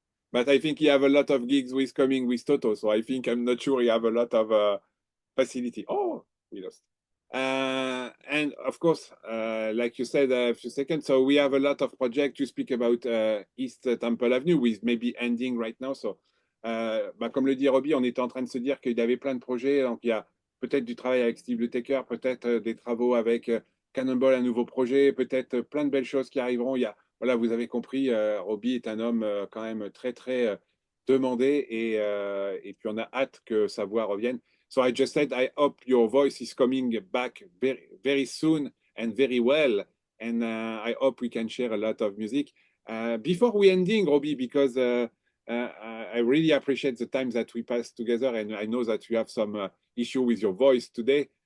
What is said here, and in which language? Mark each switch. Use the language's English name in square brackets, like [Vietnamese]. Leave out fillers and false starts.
[English] But I think he have a lot of gigs coming with Toto, so I'm not sure he have a lot of facility. Oh, we lost. And of course, like you said a few seconds, so we have a lot of projects. You speak about East Temple Avenue, with maybe ending right now. [French] So, comme le dit Robbie, on était en train de se dire qu'il y avait plein de projets. Donc, il y a peut-être du travail avec Steve Lukather, peut-être des travaux avec Cannonball, un nouveau projet, peut-être plein de belles choses qui arriveront. Il y a voilà, vous avez compris, Robbie est un homme quand même très, très demandé et puis on a hâte que sa voix revienne. [English] So I just said, I hope your voice is coming back very, very soon and very well. And I hope we can share a lot of music. Before we ending, Robbie, because I really appreciate the time that we passed together, and I know that you have some issue with your voice today.